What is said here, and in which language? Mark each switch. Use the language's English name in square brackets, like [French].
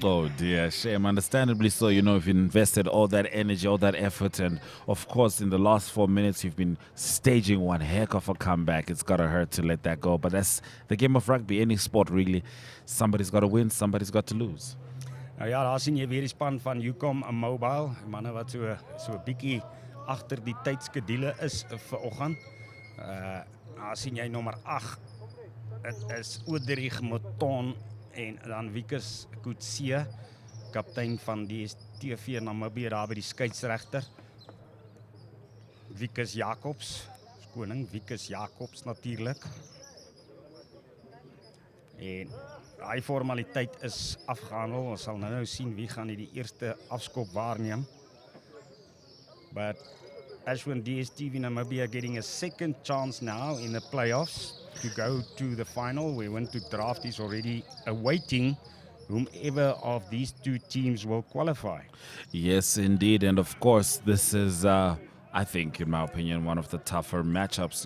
[English] Oh dear, shame. Understandably so. You know, you've invested all that energy, all that effort, and of course, in the last 4 minutes, you've been staging one heck of a comeback. It's gotta hurt to let that go, but that's the game of rugby. Any sport, really. Somebody's got to win, somebody's got to lose. [Afrikaans] Nou ja, daar sien jy weer die span van Ucom Mobile, manne wat so 'n bietjie agter die tydskedule is vanoggend. Daar sien jy nommer 8. Dit is Oderich Moton en dan Wikus Kutse, kaptein van die DSTV Namibië daar by die skeieregter. Wikus Jacobs, koning Wikus Jacobs natuurlik. En daai formaliteit is afgehandel. Ons sal nou sien wie gaan die eerste afskop waarneem. [English] But Ashwin, DSTV Namibia getting a second chance now in the playoffs to go to the final. We went to draft is already awaiting whomever of these two teams will qualify. Yes, indeed. And of course, this is, I think, in my opinion, one of the tougher matchups.